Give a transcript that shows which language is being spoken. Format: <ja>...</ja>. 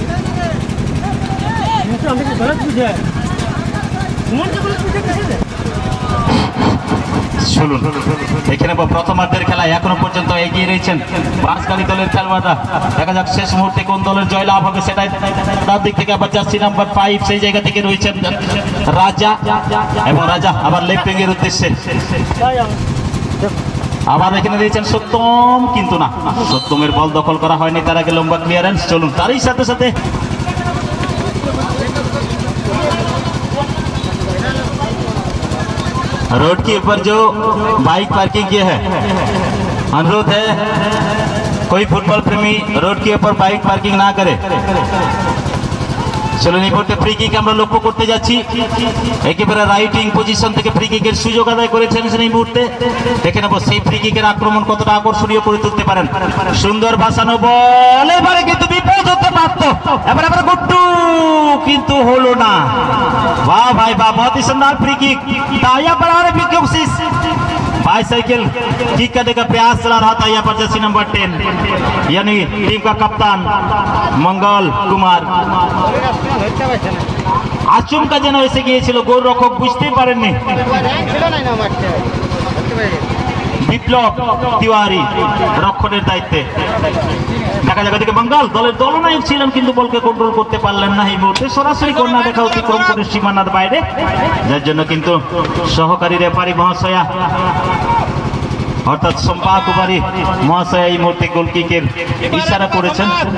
<hi>तो हमें गलत बुझा है उमर के गलत बुझा कैसे</hi> <bn>শুনুন এখানে প্রথমার্ধের খেলায় এখনো পর্যন্ত এগিয়ে রয়েছেন বাঁশগাড়ি দলের খেলোয়াড়রা। দেখা যাক শেষ মুহূর্তে কোন দলের জয়লাভ হবে সেটাই। তার দিক থেকে আবার জার্সি নাম্বার 5 সেই জায়গা থেকে রয়েছেন রাজা, এবং রাজা আবার লেফট উইং এর উদ্দেশ্যে আবার এখানে দিয়েছেন সত্যম, কিন্তু না, সত্যমের বল দখল করা হয়নি, তার আগে লম্বা ক্লিয়ারেন্স। চলুন তারই সাথে সাথে</bn> <hi>रोड के ऊपर जो बाइक पार्किंग किए है, अनुरोध है कोई फुटबॉल प्रेमी रोड के ऊपर बाइक पार्किंग ना करे।</hi> <bn>চলুন এই মুহূর্তে ফ্রি কিক আমরা লক্ষ্য করতে যাচ্ছি। একেবারে রাইটিং পজিশন থেকে ফ্রি কিকের সুযোগ আদায় করেছেন এই মুহূর্তে। দেখে নেব সেই ফ্রি কিকের আক্রমণ কতটা আকর্ষণীয় করে তুলতে পারেন। সুন্দর ভাসানো বল, এবারে কিন্তু বিপদ হতে পারত, এবারে গুড্ডু, কিন্তু হলো না।</bn> <hi>वाह भाई वाह, बहुत ही शानदार फ्री किक। यहाँ पर और भी कोशिश, बाइसाइकिल किक करने का प्रयास चला रहा था यहाँ पर जर्सी नंबर 10 यानी टीम का कप्तान मंगल कुमार।</hi> <bn>আচমকা যেন এসে গিয়েছিল, গোলরক্ষক বুঝতেই পারেননি। বিপ্লব তিওয়ারি রক্ষণের দায়িত্বে। দেখা যাক এদিকে মঙ্গল দলের দলনায়ক ছিলেন, কিন্তু বলকে কন্ট্রোল করতে পারলেন না। এই মুহূর্তে সরাসরি কর্নার দেখা অতিক্রম করে সীমানার বাইরে, যার জন্য কিন্তু সহকারী রেফারি মহাশয়া অর্থাৎ সম্পা কুমারী মহাশয়া এই মুহূর্তে গোল কিকের ইশারা করেছেন।</bn>